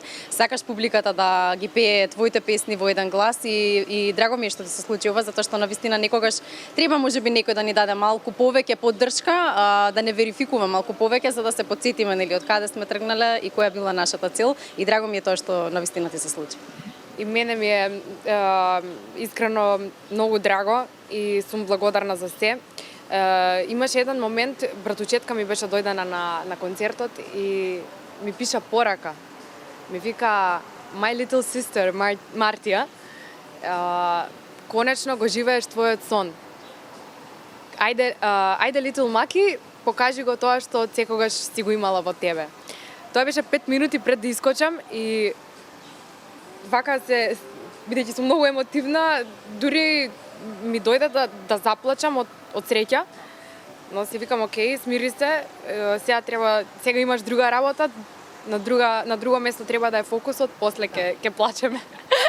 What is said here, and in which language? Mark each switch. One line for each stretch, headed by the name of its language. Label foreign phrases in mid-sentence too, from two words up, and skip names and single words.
Macedonian: Сакаш публиката да ги пее твоите песни во еден глас и драго ми е што ти се случи ова, затоа што навистина некогаш треба можеби некој да ни даде малку повеќе поддршка, да не верификува малку повеќе за да се потсетиме нели од каде сме тргнале и која била нашата цел и драго ми е тоа што навистина ти се случи. И мене ми е искрено многу драго и сум благодарна за се. Имаше еден момент, братучетка ми беше дојдена на концертот и ми пиша порака. Ми вика,
English: my little sister,
Macedonian: Мартија, конечно го живееш твојот сон. Ајде little Маки, покажи го тоа што секогаш си го имала во тебе. Тоа беше 5 минути пред да искочам и вака бидејќи сум многу емотивна, дури ми дојде да заплачам од среќа, но си викам, окей, смири се, сега имаш друга работа, на друго место треба да е фокусот, после ќе плачеме.